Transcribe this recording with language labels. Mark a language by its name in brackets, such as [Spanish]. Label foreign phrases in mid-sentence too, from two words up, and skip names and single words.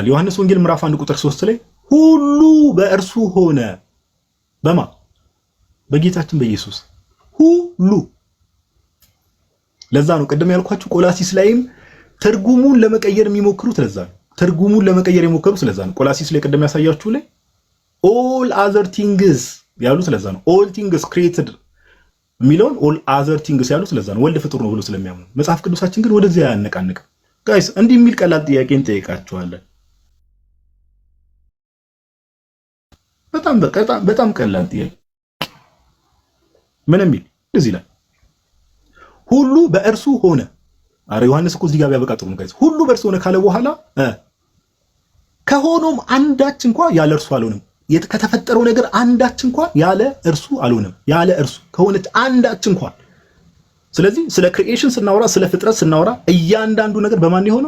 [Amharic] ዮሐንስ ወንጌል ምዕራፍ 1 ቁጥር 3 ላይ ሁሉ በእርሱ ሆነ። በማ በጌታችን በኢየሱስ ሁሉ። ለዛ ነው ቅድም ያልኳችሁ ቆላሲስ ላይም ትርጉሙን ለመቀየር የሚሞክሩት ለዛ ነው። ትርጉሙን ለመቀየር የሞከሩት ስለዛ ነው። ቆላሲስ ላይ ቅድም ያሳያችሁ ላይ [English] all other things [Amharic] ያሉት ስለዛ ነው። [English] all things created [Amharic] የሚለውን [English] all other things [Amharic] ያሉት ስለዛ ነው። ወልድ ፍጡር ነው ብሎ ስለሚያምኑ። መጽሐፍ ቅዱሳችን ግን ወደዚያ ያነቃነቀ። ጋይስ እንዲህ የሚል ቀላል ጥያቄ እንጠይቃችኋለን። በጣም ቀላል ጥያቄ ምን የሚል እዚህ ላይ ሁሉ በእርሱ ሆነ። አረ ዮሐንስ እኮ እዚህ ጋር ቢያበቃ ጥሩ ነው ጋይስ። ሁሉ በእርሱ ሆነ ካለ በኋላ ከሆኖም አንዳች እንኳን ያለ እርሱ አልሆነም። ከተፈጠረው ነገር አንዳች እንኳን ያለ እርሱ አልሆነም። ያለ እርሱ ከሆነች አንዳች እንኳን። ስለዚህ ስለ ክሪኤሽን ስናወራ፣ ስለ ፍጥረት ስናወራ እያንዳንዱ ነገር በማን የሆነው?